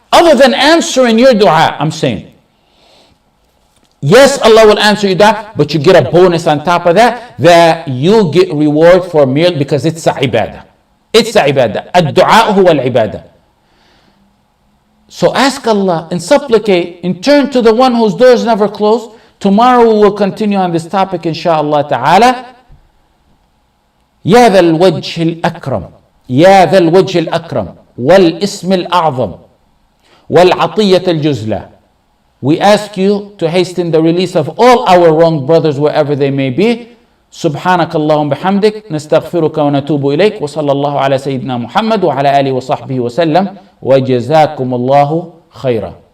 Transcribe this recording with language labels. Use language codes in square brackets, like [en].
[en] Other than answering your dua, I'm saying. Yes, Allah will answer you dua, but you get a bonus on top of that, that you get reward for merely because it's a ibadah. It's a ibadah. [ar] Ad-du'a huwa al-ibadah. [en] So ask Allah and supplicate and turn to the one whose doors never close. Tomorrow we will continue on this topic inshallah ta'ala. [ar] يا ذا الوجه الأكرم يا ذا الوجه الأكرم والاسم الأعظم والعطية الجزلة. [en] We ask you to hasten the release of all our wronged brothers wherever they may be. [ar] سبحانك اللهم بحمدك نستغفرك ونتوب إليك وصلى الله على سيدنا محمد وعلى آله وصحبه وسلم وجزاكم الله خيرا.